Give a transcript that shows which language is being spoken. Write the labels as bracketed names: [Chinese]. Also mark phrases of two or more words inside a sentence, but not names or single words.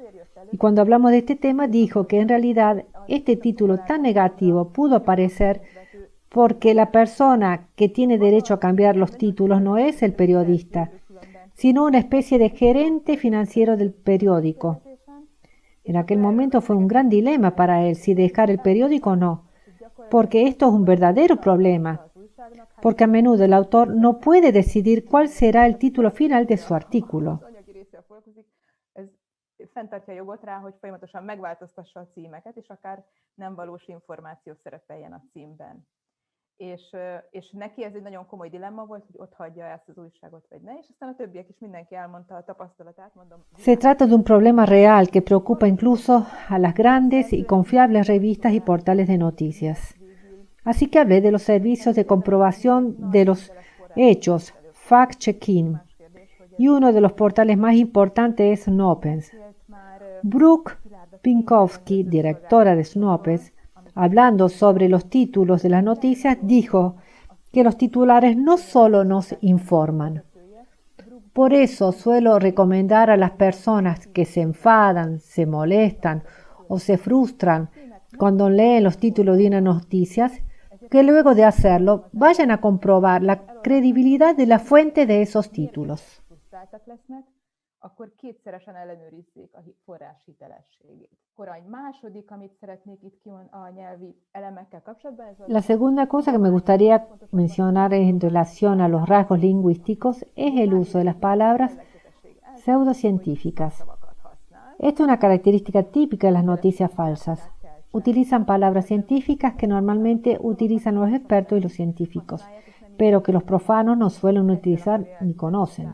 [Spanish] Y cuando hablamos de este tema dijo que en realidad este título tan negativo pudo aparecer porque la persona que tiene derecho a cambiar los títulos no es el periodista, sino una especie de gerente financiero del periódico. En aquel momento fue un gran dilema para él si dejar el periódico o no, porque esto es un verdadero problema, porque a menudo el autor no puede decidir cuál será el título final de su artículo. [Hungarian] Fenntartja a jogot rá, hogy folyamatosan megváltoztassa a címeket, és akár nem valós információ szerepeljen a címben. És neki ez egy nagyon komoly dilemma volt, hogy ott hagyja ezt az újságot, vagy ne, és aztán a többiek is mindenki elmondta a tapasztalatát, mondom. [Spanish] Se trata de un problema real que preocupa incluso a las grandes y confiables revistas y portales de noticias. Así que hablé de los servicios de comprobación de los hechos, fact-checking, y uno de los portales más importantes es Snopes. Brooke Pinkowski, directora de Snopes, hablando sobre los títulos de las noticias, dijo que los titulares no solo nos informan. Por eso suelo recomendar a las personas que se enfadan, se molestan o se frustran cuando leen los títulos de unas noticias, que luego de hacerlo vayan a comprobar la credibilidad de la fuente de esos títulos. [Hungarian] Akkor kétszeresen ellenőrizzék a forrás hitelességét. Akkor egy második, amit szeretnék itt a nyelvi elemekkel kapcsolatban. [Spanish] La segunda cosa que me gustaría mencionar en relación a los rasgos lingüísticos es el uso de las palabras pseudocientíficas. Esto es una característica típica de las noticias falsas. Utilizan palabras científicas que normalmente utilizan los expertos y los científicos, pero que los profanos no suelen utilizar ni conocen.